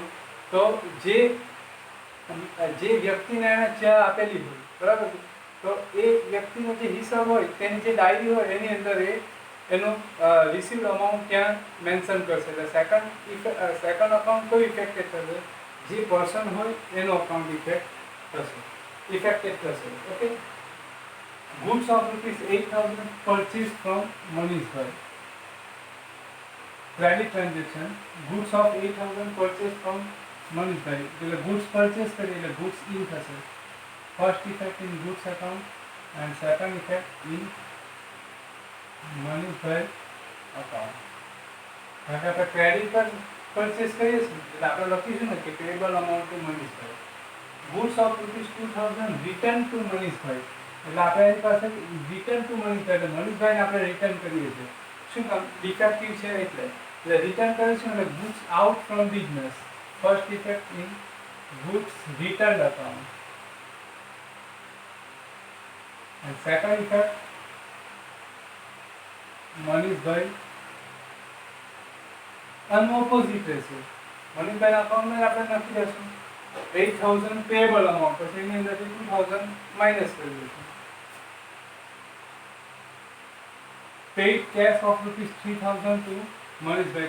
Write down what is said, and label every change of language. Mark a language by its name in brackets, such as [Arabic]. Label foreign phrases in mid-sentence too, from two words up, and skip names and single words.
[Gujarati] તો જે વ્યક્તિને એને ચા આપેલી હોય બરાબર, તો એ વ્યક્તિનો જે હિસાબ હોય તેની જે ડાયરી હોય એની અંદર એનું [English] received amount [Gujarati] ત્યાં મેન્શન કરશે. એટલે [English] second account [Gujarati] કયું ઇફેક્ટેડ થશે? જે પર્સન હોય એનો [English] account affected [Gujarati] થશે. ઓકે. [English] Goods of rupees 8000 purchased from Manishbhai. Credit transaction. Goods of 8000 purchased from Manishbhai. [Gujarati] એટલે [English] goods purchase [Gujarati] કરી એટલે [English] goods in [Gujarati] થશે. [English] First effect in goods account and second effect in Manishbhai account. [Gujarati] કારણ કે આપણે ક્રેડિટ પર પરચેસ કરીએ છીએ એટલે આપણે લખીશું ને કે [English] payable amount to મનીષભાઈ. Goods of rupees 2000 return to મનીષભાઈ. [Gujarati] એટલે આપણે એની પાસે [English] return to મનીષભાઈ [Gujarati] એટલે મનીષભાઈને આપણે રિટર્ન કરીએ છીએ. શું કામ? ડિફેક્ટિવ છે એટલે રિટર્ન કરીશું એટલે [English] goods out from business. first effect in goods return account. and second effect, [Gujarati] મનીષભાઈ આનું ઓપોઝિટ રહેશે. મનીષભાઈના અકાઉન્ટમાં આપણે નાખી દઈશું 8000 [English] payable amount, [Gujarati] પછી એની અંદરથી 2000 માઇનસ કરી દઈશું. [English] paid cash of ₹3000 to મનીષભાઈને.